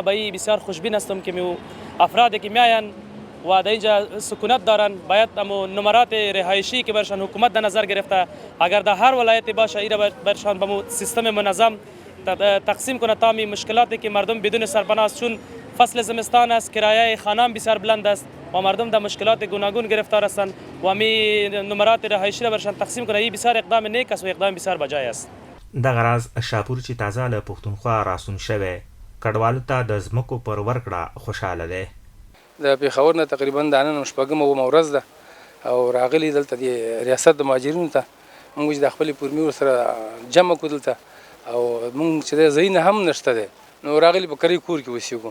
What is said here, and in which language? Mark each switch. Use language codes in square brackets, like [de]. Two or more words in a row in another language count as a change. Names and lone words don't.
[fa] به این بسیار خوشبین هستم که افرادی که میاین و در اینجا سکونت دارن باید امو نمرات رهایشی که برشان حکومت در نظر گرفته اگر در هر ولایتی باشه ایره برشان به سیستم منظم تقسیم کنه تا می مشکلاتی که مردم بدون سرپناه است، چون فصل زمستان است کرایه خانه بسیار بلند است و مردم در مشکلات گوناگون گرفتار هستند و می نمرات رهایشی را برشان تقسیم کنه. این بسیار اقدام نیک است و اقدام بسیار بجای است. [ps] دغه راز شاپور چې تازه له پښتونخوا راسون شوی کډوالو ته د ځمکو پر ورکړه خوشحاله دی. د پېښور نه تقریبا د نن شپږمه اومه ورځ ده او راغلي دلته د ریاست د مهاجرینو ته موږ د خپلې فورمې ورسره جمع کړو دلته او موږ چې د ځای نه هم نشته دی نو راغلي په کرۍ کور کې اوسېږو.